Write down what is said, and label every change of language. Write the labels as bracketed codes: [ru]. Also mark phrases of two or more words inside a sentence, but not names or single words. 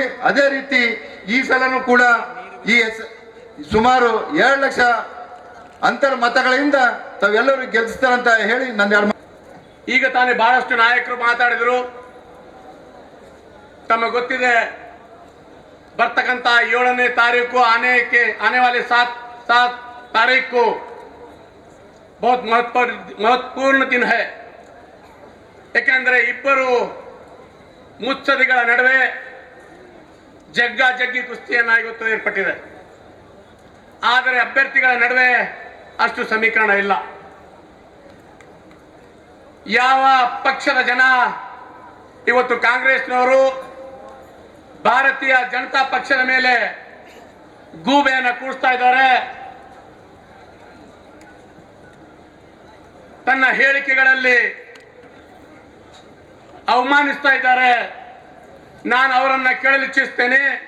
[kn] ಅದೇ ರೀತಿ ಈ ಸಲನೂ ಕೂಡ ಈ ಸುಮಾರು 2 ಲಕ್ಷ ಅಂತರ ಮತಗಳಿಂದ ತಾವೆಲ್ಲರೂ ಗೆಲ್ಸ್ತಾರಂತ ಹೇಳಿ ನನ್ನ ಈಗ ತಾನೇ ಬಹಳಷ್ಟು ನಾಯಕರು ಮಾತಾಡಿದ್ರು. ತಮಗೆ ಗೊತ್ತಿದೆ, ಬರ್ತಕ್ಕಂತ 7ನೇ ತಾರೀಕು [hi] आने वाले 7 तारीख को बहुत महत्वपूर्ण दिन है. [kn] ಯಾಕೆಂದ್ರೆ ಇಬ್ಬರು ಮುತ್ಸದಿಗಳ ನಡುವೆ ಜಗ್ಗಿ ಕುಸ್ತಿಯನ್ನ ಇವತ್ತು ಏರ್ಪಟ್ಟಿದೆ. ಆದರೆ ಅಭ್ಯರ್ಥಿಗಳ ನಡುವೆ ಅಷ್ಟು ಸಮೀಕರಣ ಇಲ್ಲ. ಯಾವ ಪಕ್ಷದ ಜನ ಇವತ್ತು ಕಾಂಗ್ರೆಸ್ನವರು ಭಾರತೀಯ ಜನತಾ ಪಕ್ಷದ ಮೇಲೆ ಗೂಬೆಯನ್ನು ಕೂಡಿಸ್ತಾ ಇದ್ದಾರೆ, ತನ್ನ ಹೇಳಿಕೆಗಳಲ್ಲಿ ಅವಮಾನಿಸ್ತಾ ಇದ್ದಾರೆ, ನಾನು ಅವರನ್ನ ಕೇಳಲಿಚ್ಛಿಸ್ತೇನೆ.